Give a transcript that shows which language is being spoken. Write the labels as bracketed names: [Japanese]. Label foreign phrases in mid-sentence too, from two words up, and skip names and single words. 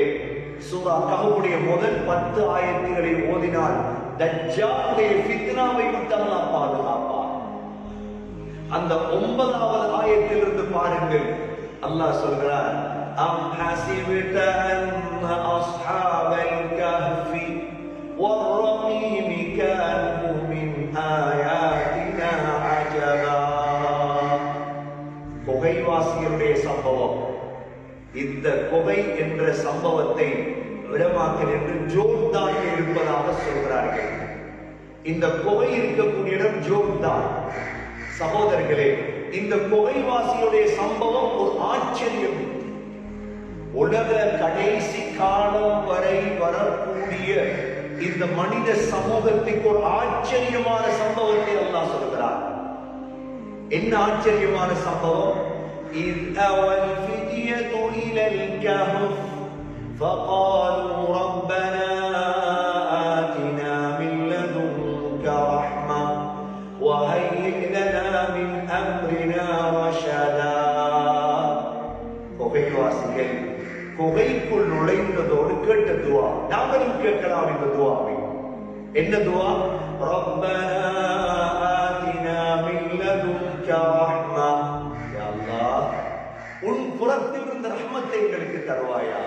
[Tamil] சூரா கஹ்ஃபுடைய முதல் 10 ஆயத்துகளை ஓதினால் தஜ்ஜாலுடைய ஃபித்னாவை விட்டு அல்லாஹ் பாதுகாப்பார். அந்த 9வது ஆயத்திலிருந்து பாருங்கள், அல்லாஹ் சொல்கிறார், [Arabic] أم حسبت أن أصحاب الكهف والرقيم كانوا من آياتنا عجبا. [Tamil] குகைவாசிகளுடைய சம்பவம். இந்த குகை என்ற சம்பவத்தை விடமாக்கல் என்று ஜோர்தான் இருப்பதாக சொல்கிறார்கள். இந்த குகை இருக்கக்கூடிய இடம் ஜோர்தான். சகோதரர்களே, இந்த குகைவாசியுடைய சம்பவம் ஒரு ஆச்சரியம். உலக கடைசி காலம் வரை வரக்கூடிய இந்த மனித சமூகத்துக்கு ஒரு ஆச்சரியமான சம்பவத்தை அல்லாஹ் சொல்கிறார். என்ன ஆச்சரியமான சம்பவம்? [Arabic] إذ أوى الفتية إلى الكهف فقالوا ربنا آتنا من لدنك رحمة وهيئ لنا من أمرنا رشدا. [Tamil] குகைவாசிகள் குகைக்குள் நுழைந்ததோடு கேட்ட துவா, நாங்களும் கேட்கலாம் இந்த துவாவை. என்ன துவா? [Arabic] ربنا آتنا من لدنك رحمة. يا الله, [Tamil] உன் புறத்தில் இருந்த ரஹ்மத்தை எங்களுக்கு தருவாயாக.